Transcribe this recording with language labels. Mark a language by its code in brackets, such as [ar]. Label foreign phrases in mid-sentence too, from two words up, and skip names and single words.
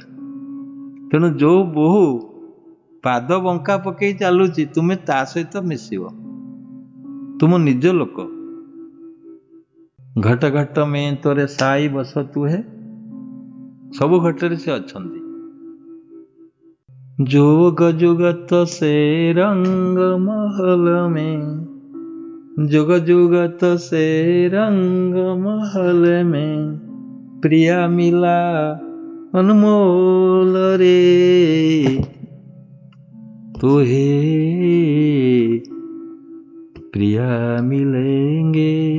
[or] ତେଣୁ ଯୋଉ ବୋହୂ ପାଦ ବଙ୍କା ପକେଇ ଚାଲୁଛି, ତୁମେ ତା ସହିତ ମିଶିବ, ତୁମ ନିଜ ଲୋକ। [hi] घट घट में तोरे साईं बस तु है। [or] ସବୁ ଘଟରେ ସେ ଅଛନ୍ତି। [hi] जोग जुगत से रंग महल में, जोग जुगत से रंग महल में, प्रिया मिला अनमोल रे, तुहे प्रिया मिलेंगे।